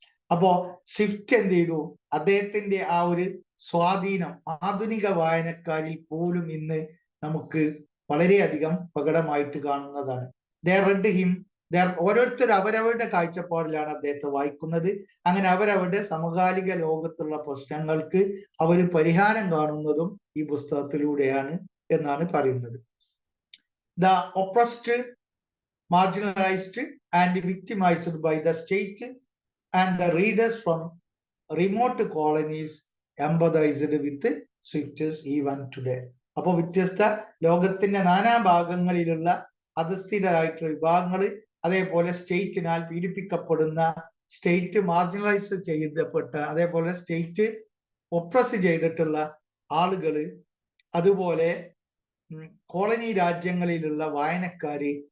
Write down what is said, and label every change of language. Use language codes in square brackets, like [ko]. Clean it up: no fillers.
[ml] അപ്പോ ഷിഫ്റ്റ് എന്ത് ചെയ്തു, അദ്ദേഹത്തിന്റെ ആ ഒരു സ്വാധീനം ആധുനിക വായനക്കാരിൽ പോലും ഇന്ന് നമുക്ക് വളരെയധികം പ്രകടമായിട്ട് കാണുന്നതാണ്. [en] they read him, [ml] ഓരോരുത്തർ അവരവരുടെ കാഴ്ചപ്പാടിലാണ് അദ്ദേഹത്തെ വായിക്കുന്നത്. അങ്ങനെ അവരവരുടെ സമകാലിക ലോകത്തുള്ള പ്രശ്നങ്ങൾക്ക് അവർ പരിഹാരം കാണുന്നതും ഈ പുസ്തകത്തിലൂടെയാണ് എന്നാണ് പറയുന്നത്. [en] The oppressed, marginalized and victimized by the state and the readers from remote colonies empathized with Swift's even today. [ml] അപ്പൊ വ്യത്യസ്ത ലോകത്തിന്റെ നാനാഭാഗങ്ങളിലുള്ള അധസ്ഥിതരായിട്ടുള്ള വിഭാഗങ്ങൾ, അതേപോലെ സ്റ്റേറ്റിനാൽ പീഡിപ്പിക്കപ്പെടുന്ന, സ്റ്റേറ്റ് മാർജിനലൈസ് ചെയ്യപ്പെട്ട, അതേപോലെ സ്റ്റേറ്റ് ഒപ്രസ് ചെയ്തിട്ടുള്ള ആളുകള്, അതുപോലെ കോളനി രാജ്യങ്ങളിലുള്ള വായനക്കാര്